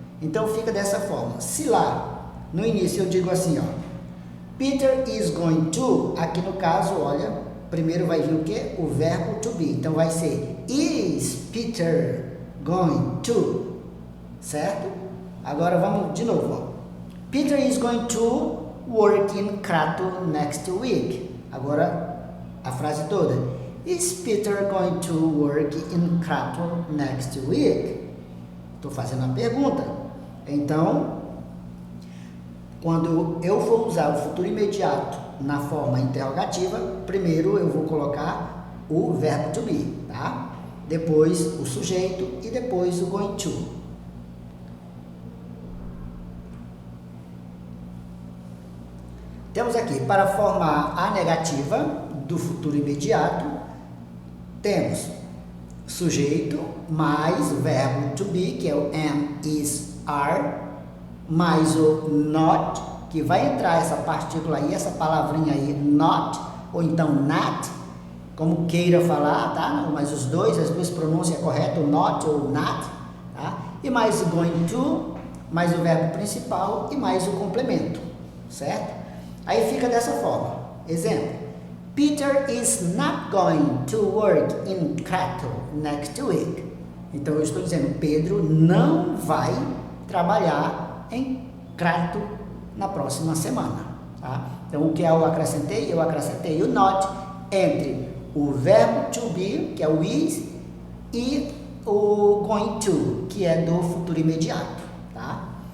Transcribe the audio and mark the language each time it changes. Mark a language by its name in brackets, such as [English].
[Portuguese] Então fica dessa forma. Se lá no início eu digo assim, ó, [English] Peter is going to, [Portuguese] aqui no caso, olha, primeiro vai vir o quê? O verbo to be. Então vai ser [English] is Peter going to, [Portuguese] certo? Agora vamos de novo, ó. [English] Peter is going to work in Crato next week. [Portuguese] Agora a frase toda. [English] Is Peter going to work in Krakow next week? [Portuguese] Estou fazendo a pergunta. Então, quando eu for usar o futuro imediato na forma interrogativa, primeiro eu vou colocar o verbo to be, tá? Depois o sujeito e depois o going to. Temos aqui, para formar a negativa do futuro imediato, temos sujeito mais o verbo to be, que é o am, is, are, mais o not, que vai entrar essa partícula aí, essa palavrinha aí, not, ou então not, como queira falar, tá? Mas as duas pronúncias corretas, not ou not, tá? E mais o going to, mais o verbo principal e mais o complemento, certo? Aí fica dessa forma. [English] Exemplo: Peter is not going to work in Krakow next week. [Portuguese] Então eu estou dizendo, Pedro não vai trabalhar em Krakow na próxima semana, tá? Então o que eu acrescentei? Eu acrescentei o not entre o verbo to be, que é o is, e o going to, que é do futuro imediato, tá?